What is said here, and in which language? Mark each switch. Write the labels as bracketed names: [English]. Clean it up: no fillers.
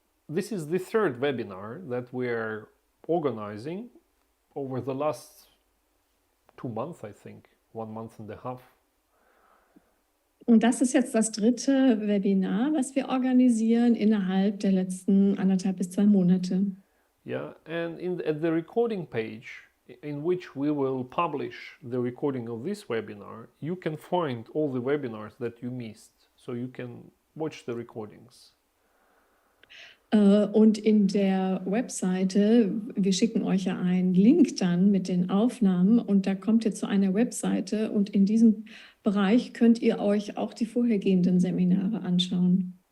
[English] This is the third webinar that we're organizing over the last 2 months, I think, 1 month and a half. [German] Und das ist jetzt das 3. Webinar, was wir organisieren innerhalb der letzten 1,5 bis 2 Monate. [English] Yeah, and at the recording page, in which we will publish the recording of this webinar, you can find all the webinars that you missed, so you can watch the recordings. [German] Und in der Webseite, wir schicken euch ja einen Link dann mit den Aufnahmen und da kommt ihr zu einer Webseite und in diesem Bereich könnt ihr euch auch die vorhergehenden Seminare anschauen.